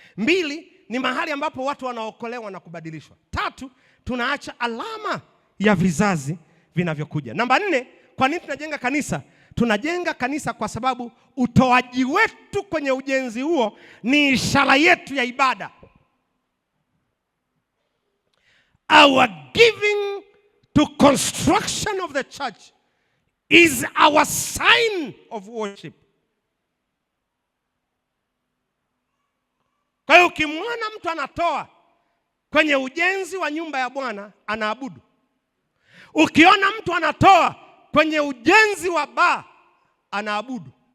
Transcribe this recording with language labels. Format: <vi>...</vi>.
<sw>2, ni mahali ambapo watu wanaokolewa na kubadilishwa. 3, tunaacha alama ya vizazi vinavyokuja. Namba 4, kwa nini tunajenga kanisa? Tunajenga kanisa kwa sababu utoaji wetu kwenye ujenzi huo ni ishara yetu ya ibada.</sw> <en>Our giving to construction of the church is our sign of worship.</en> <sw>Kwa hiyo ukimwona mtu anatoa kwenye ujenzi wa nyumba ya Bwana, anaabudu. Ukiona mtu anatoa kwenye ujenzi wa baa, anaabudu.</sw>